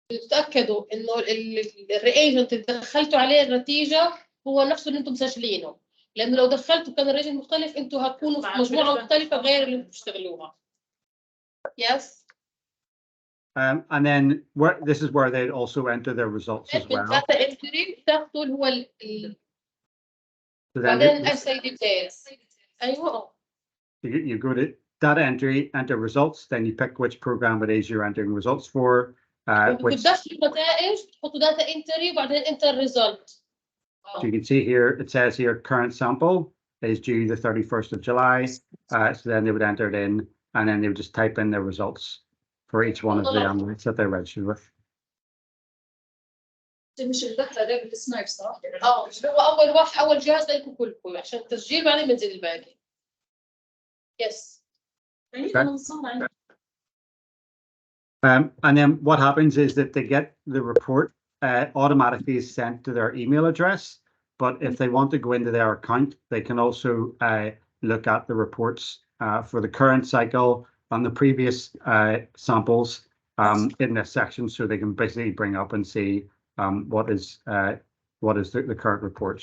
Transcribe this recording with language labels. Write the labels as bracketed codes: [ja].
[ar] تأكدوا إنه الرياجنت اللي دخلتوا عليه النتيجة هو نفسه اللي أنتم مسجلينه، لأنه لو دخلتوا كان الرياجنت مختلف أنتوا هتكونوا في مجموعة مختلفة غير اللي أنتم بتشتغلوها. [en] Yes. And then this is where they'd also enter their results as well. Data entry [ar] تاخذوا اللي هو [en] So [ar] بعدين [en] essay details. [ar] أيوة. [en] You go to data entry, enter results, then you pick which program it is you're entering results for. [ar] بتدخلوا النتائج تحطوا [en] data entry [ar] وبعدين [en] enter result. So you can see here, it says here current sample is due the 31st of July. So then they would enter it in, and then they would just type in their results for each one of the analytes that they're registered with. [ar] مش الدخله ده بالسنايب صح؟ هو أول جهاز لكم كلكم عشان التسجيل بعدين بنزل الباقي. [en] Yes. And then what happens is that they get the report automatically is sent to their email address. But if they want to go into their account, they can also look at the reports for the current cycle and the previous samples in this section, so they can basically bring up and see what is the current report.